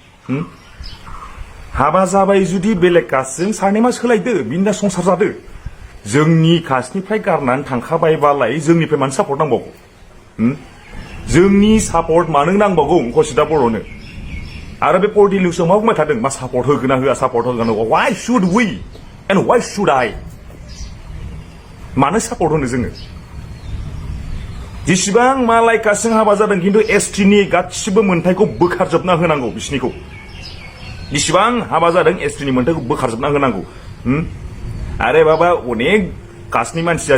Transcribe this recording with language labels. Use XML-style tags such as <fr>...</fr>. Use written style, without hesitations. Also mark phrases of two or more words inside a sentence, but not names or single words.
<brx>हाबा जाबाय जुदि बेलेग कास्टजों सारनेमा सोलायदो बिनि दा संसार जादो जोंनि कास्टनिफ्राय गारनानै थांखाबायबालाय जोंनिफ्राय मानो सापर्ट नांबावगौ जोंनि सापर्ट मानो नांबावगौ अंकुशिता बर'नो आरो बे पर्टेल निउसआव मा बुंबाय थादों मा सापर्ट होगोन ना होआ सापर्ट होगोन</brx> <en>why should we and why should I</en> <brx>मानो सापर्ट होनो जोङो जेसेबां मालाय कास्टजों हाबा जादों खिन्थु एसटिनि गासिबो मोन्थायखौ बोखारजोबना होनांगौ बिसिनिखौ जेसेबां हाबा जादों एसटिनि मोन्थायखौ बोखारजोबना होनांगौ आरे बाबा अनेक कास्टनि मानसिया</brx>